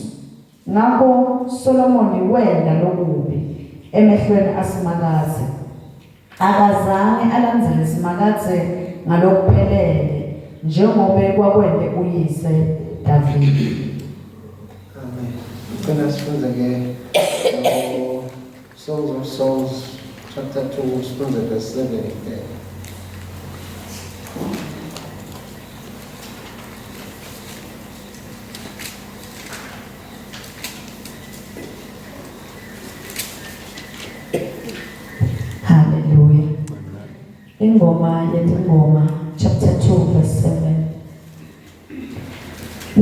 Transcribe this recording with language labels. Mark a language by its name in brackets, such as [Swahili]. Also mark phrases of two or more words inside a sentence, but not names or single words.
[Swati] Ngakho Solomoni wenda lokubi emehlweni asimakaze. Akazange alandzele simakadze ngalokuphelele njengobe kwakwende uyise Davide. Amen. Ngicela sifunde-ke [English] Songs of Songs chapter 2 [Swati] sifunde [English] verse 7 again. [Swati] Hallelujah. Ingoma yetingoma chapter 2 verse 7.